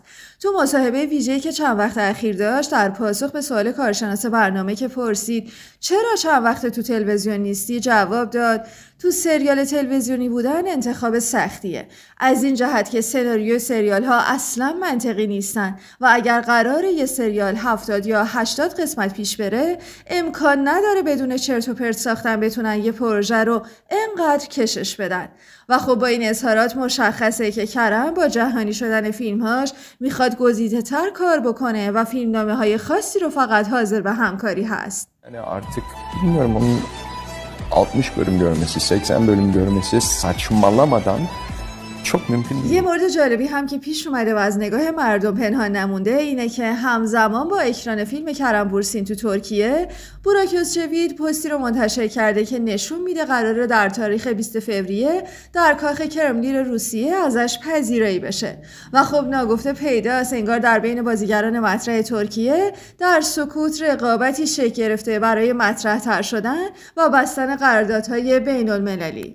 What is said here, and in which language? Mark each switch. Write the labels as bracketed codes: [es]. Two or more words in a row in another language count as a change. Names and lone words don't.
[fa] تو مصاحبه ویژه‌ای که چند وقت اخیر داشت در پاسخ به سوال کارشناس برنامه که پرسید چرا چند وقت تو تلویزیون نیستی، جواب داد تو سریال تلویزیونی بودن انتخاب سختیه، از این جهت که سناریوی سریال ها اصلا منطقی نیستن و اگر قراره یه سریال 70 یا 80 قسمت پیش بره امکان نداره بدون چرت و پرت ساختن بتونن یه پروژه رو انقدر کشش بدن. و خب با این اظهارات مشخصه که کرم با جهانی شدن فیلمهاش میخواد گزیده‌تر کار بکنه و فیلمنامه‌های خاصی رو فقط حاضر به همکاری هست. [tr] Yani artık bilmiyorum onun 60 bölüm görmesi, 80 bölüm görmesi saçmalamadan çok mümkün değil. [fa] یه مورد جالبی هم که پیش اومده و از نگاه مردم پنهان نمونده اینه که همزمان با اکران فیلم کرم بورسین تو ترکیه بوراک özçivit پستی رو منتشر کرده که نشون میده قراره در تاریخ 20 فوریه در کاخ کرملین روسیه ازش پذیرایی بشه و خب ناگفته پیداست انگار در بین بازیگران مطرح ترکیه در سکوت رقابتی شکل گرفته برای مطرح تر شدن و بستن قراردادهای بین المللی.